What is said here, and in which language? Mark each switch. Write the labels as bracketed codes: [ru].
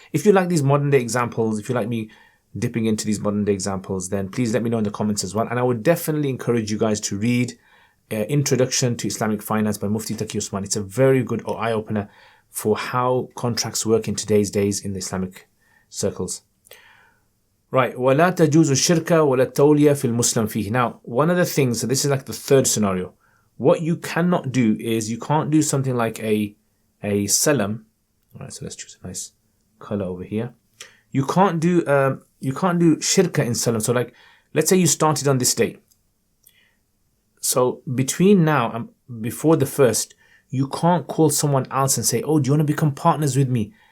[en] If you like these modern day examples, if you like me dipping into these modern day examples, then please let me know in the comments as well. And I would definitely encourage you guys to read Introduction to Islamic Finance by Mufti Taqi Usman. It's a very good eye opener for how contracts work in today's days in the Islamic circles. Right, [ar] وَلَا تَجُوزُ الشِّرْكَ وَلَا التَّوْلِيَ فِي الْمُسْلَمِ فِيهِ. [en] Now, one of the things, so this is like the third scenario. What you cannot do is, you can't do something like a salam. Alright, so let's choose a nice color over here. You can't do shirka in salam. So like, let's say you started on this date. So between now and before the 1st, you can't call someone else and say, oh, do you want to become partners with me?